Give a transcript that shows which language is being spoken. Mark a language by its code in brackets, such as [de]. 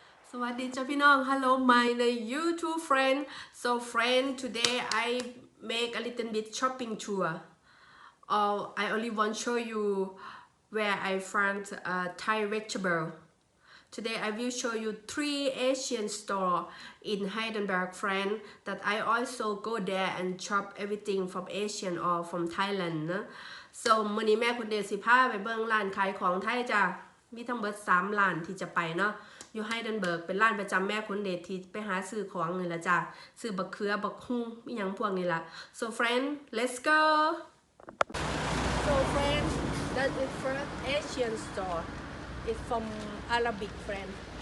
[th] สวัสดีจ้าพี่น้อง [en] Hello my YouTube friend. So friend, today I make a little bit shopping tour. I only want to show you where I found Thai vegetable. Today I will show you 3 Asian store in Heidelberg, France that I also go there and shop everything from Asian or from Thailand นะ So [th] มื้อนี้แม่คุณเดชสิพาไปเบิ่งร้านขายของไทยจ้ะ มีทั้งหมด3ร้านที่จะไปเนาะอยู่ไฮเดนเบิร์กเป็นร้านประจำแม่คุณเดชที่ไปหาซื้อของนี่ละจ้ะซื้อบักเขือบักฮุ้งมีหยังพวกนี้ละ [en] So friend let's go So friend that is first Asian store It's from Arabic friend.